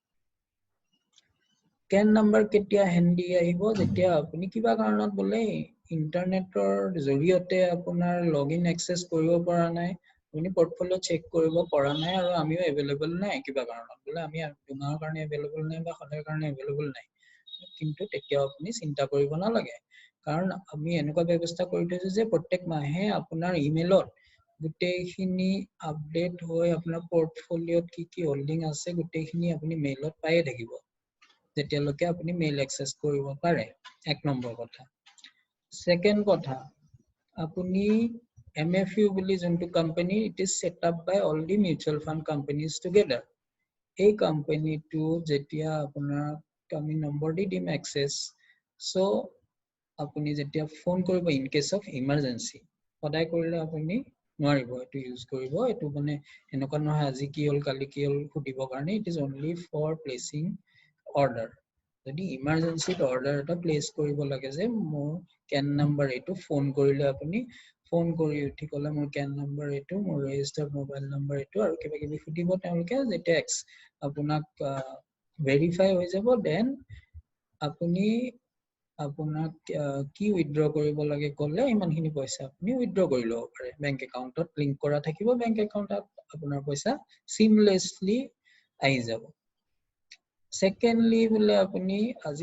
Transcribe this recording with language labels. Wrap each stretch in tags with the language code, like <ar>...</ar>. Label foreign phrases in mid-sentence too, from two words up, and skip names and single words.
<as>can নাম্বাৰ কেতিয়া হেন্ডি আহিব যেতিয়া আপুনি কিবা কাৰণত বলে ইন্টাৰনেটৰ জৰিয়তে আপোনাৰ লগইন এক্সেস কৰিব পৰা নাই আপুনি পোৰ্টফোলিও চেক কৰিব পৰা নাই আৰু আমিও এভেইলেবল নাই কিবা কাৰণত বলে আমি দুমাহৰ কাৰণে এভেইলেবল নাই বা সদায়ৰ কাৰণে এভেইলেবল নাই কিন্তু তেতিয়া আপুনি চিন্তা কৰিব নালাগে কাৰণ আমি এনেকুৱা ব্যৱস্থা কৰি থৈছো যে প্ৰত্যেক মাহে আপোনাৰ ইমেইলত গোটেইখিনি আপডেট হৈ আপোনাৰ পোৰ্টফোলিওত কি হোল্ডিং আছে গোটেইখিনি আপুনি মেইলত পায়ে থাকিব যেতিয়ালৈকে আপুনি মেইল এক্সেস কৰিব পাৰে এক নম্বৰ কথা Second কথা আপুনি MFU বুলি যোনটো কোম্পানী</as> <en>it is set up by all the mutual fund companies together</en> <as>এই কোম্পানীটো যেতিয়া আপোনাৰ আমি নম্বৰ দি দিম এক্সেস সো আপুনি যেতিয়া ফোন কৰিব</as> <en>in case of emergency</en> <as>সদায় কৰিলে আপুনি নোৱাৰিব এটো ইউজ কৰিব এটো মানে এনেকুৱা নহয় আজি কি হল কালি কি হল খুদিবৰ কাৰণে</as> <en>it is only for placing order</en> <as>যদি ইমার্জেন্সিত অর্ডার এটা প্লেস কৰিব লাগে যে মোৰ</as> <en>can number</en> <as>এটো ফোন কৰিলে আপুনি ফোন কৰি উঠি কলে মোৰ</as> <en>can number</en> <as>এটো মোৰ ৰেজিস্টাৰ্ড মোবাইল নম্বৰ এটো আৰু কিবা কিবি খুদিব তেওঁলোকে যে ট্যাক্স আপোনাক ভেৰিফাই হৈ যাব দেন আপুনি আপোনাক কি উইথড্ৰ কৰিব লাগে কলে ইমানখিনি পইচা আপুনি উইথড্ৰ কৰি লব পাৰে বেংক একাউণ্টত লিংক কৰা থাকিব বেংক একাউণ্টত আপোনাৰ পইচা সিমলেসলি আহি যাব Secondly, বলে আপুনি আজি</as>